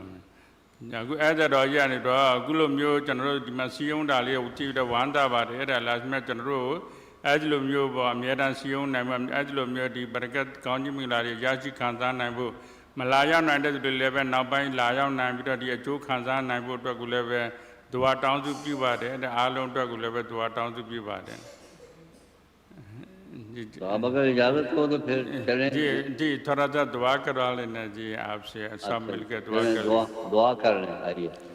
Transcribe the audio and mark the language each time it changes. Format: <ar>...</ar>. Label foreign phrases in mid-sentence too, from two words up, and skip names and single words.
<my>အခုအဲ့ဒါတော့ရနေတော့အခုလိုမျိုးကျွန်တော်တို့ဒီမှာစီယုံတာလေးကိုကြည့်တော့ဝမ်းသာပါတယ်အဲ့ဒါလာစမဲ့ကျွန်တော်တို့အဲ့ဒီလိုမျိုးပေါ့အများတန်းစီယုံနိုင်မှာအဲ့ဒီလိုမျိုးဒီဘရကတ်ကောင်းကြီးမင်္ဂလာတွေရရှိခံစားနိုင်ဖို့မလာရောက်နိုင်တဲ့သူတွေလည်းပဲနောက်ပိုင်းလာရောက်နိုင်ပြီးတော့ဒီအကျိုးခံစားနိုင်ဖို့အတွက်ကိုလည်းပဲဒွါတောင်းစုပြုပါတယ်တဲ့အားလုံးအတွက်ကိုလည်းပဲဒွါတောင်းစုပြုပါတယ်</my> <ur>تو آپ اگر اجازت ہو تو پھر چلیں جی تھوڑا سا دعا کروا لینا جی آپ سے سب مل کر دعا کر لیں آئیے</ur>